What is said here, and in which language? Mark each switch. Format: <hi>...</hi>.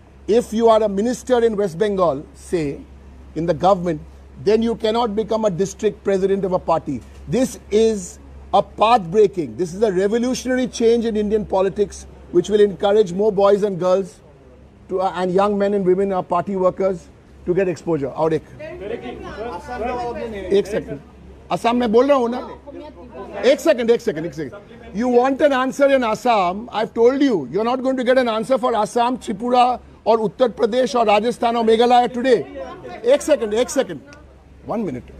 <en>If you are a minister in West Bengal, say, in the government, then you cannot become a district president of a party. This is a path breaking. This is a revolutionary change in Indian politics which will encourage more boys and girls to, and young men and women, our party workers, to get exposure.</en> <hi>और एक second Assam में बोल रहा हूँ ना एक second</hi> <en>You want an answer in Assam? I've told you, you're not going to get an answer for Assam, Tripura, or Uttar Pradesh, or Rajasthan, or Meghalaya today.</en> <hi>एक second</hi> <en>1 minute.</en>